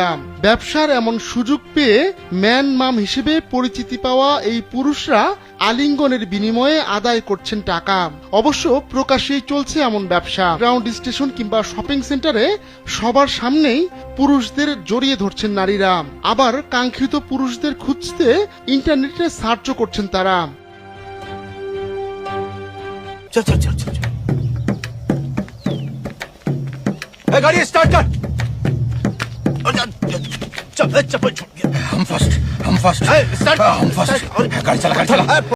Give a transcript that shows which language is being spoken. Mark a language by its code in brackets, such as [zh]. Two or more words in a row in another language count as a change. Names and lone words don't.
[bn] ব্যবসার এমন সুযোগ পেয়ে [en] man mum [bn] হিসেবে পরিচিতি পাওয়া এই পুরুষরা আলিঙ্গনের বিনিময়ে আদায় করছেন টাকা। অবশ্য প্রকাশ্যেই চলছে এমন ব্যবসা। [en] ground station [bn] কিংবা [en] shopping centre [bn] সবার সামনেই পুরুষদের জড়িয়ে ধরছেন নারীরা। আবার কাঙ্ক্ষিত পুরুষদের খুঁজতে [en] internet search [bn] করছেন তারা। [hi] चल चल चल चल गाड़ी स्टार्ट कर। चल चप्पल छोड़। हम फर्स्ट गाड़ी चला